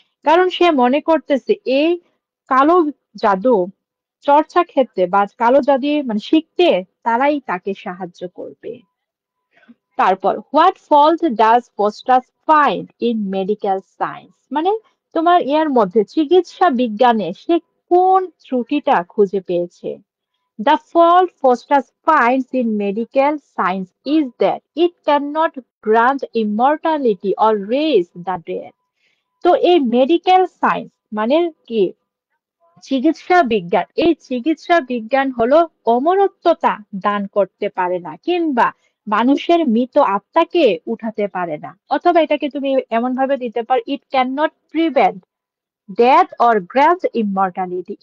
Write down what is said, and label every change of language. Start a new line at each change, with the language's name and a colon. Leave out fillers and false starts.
Bangla: কারণ সে মনে করতেছে এই কালো জাদু চর্চা ক্ষেত্রে, বা কালো জাদু মানে শিখতে তারাই তাকে সাহায্য করবে।
English: তারপর, what fault does Faustus find in medical science?
Bangla: মানে তোমার এর মধ্যে চিকিৎসা বিজ্ঞানে সে কোন ত্রুটিটা খুঁজে পেয়েছে?
English: The fault Faustus finds in medical science is that it cannot grant immortality or raise the dead.
Bangla: তো এই মেডিকেল সায়েন্স মানে কি? চিকিৎসা বিজ্ঞান, এই চিকিৎসা বিজ্ঞান হলো অমরত্বতা দান করতে পারে না, কিংবা মানুষের মৃত আত্মাকে উঠাতে পারে না। অথবা এটাকে তুমি এমন ভাবে দিতে পারো,
English: It can not prevent death or grant immortality.